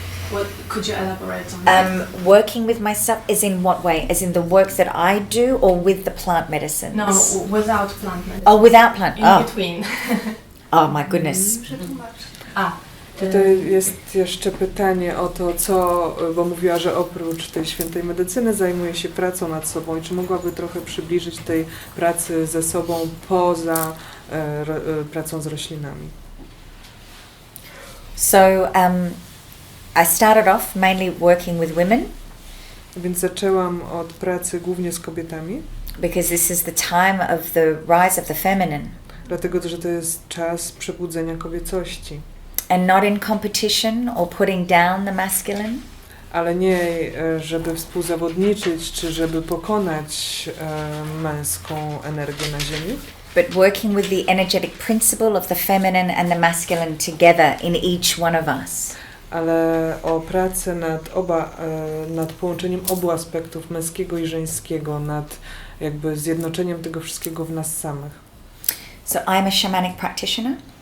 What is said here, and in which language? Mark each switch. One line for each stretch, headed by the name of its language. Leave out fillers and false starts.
English: What could you elaborate on that? Working with myself is in what way? As in the work that I do, or with the plant medicines? No, without plant medicine. Oh, without plant. In oh. between. Oh my goodness.
Polish: Tutaj jest jeszcze pytanie o to, bo mówiła, że oprócz tej świętej medycyny zajmuje się pracą nad sobą i czy mogłaby trochę przybliżyć tej pracy ze sobą poza pracą z roślinami?
English: So I started off mainly working with women
Polish: Więc zaczęłam od pracy głównie z kobietami,
English: because this is the time of the rise of the feminine,
Polish: dlatego że to jest czas przebudzenia kobiecości.
English: and not in competition or putting down the masculine,
Polish: Ale nie, żeby współzawodniczyć, czy żeby pokonać męską energię na ziemi,
English: but working with the energetic principle of the feminine and the masculine together in each one of us.
Polish: ale o pracę nad połączeniem obu aspektów, męskiego i żeńskiego, nad jakby zjednoczeniem tego wszystkiego w nas samych.
English: So I'm a shamanic practitioner,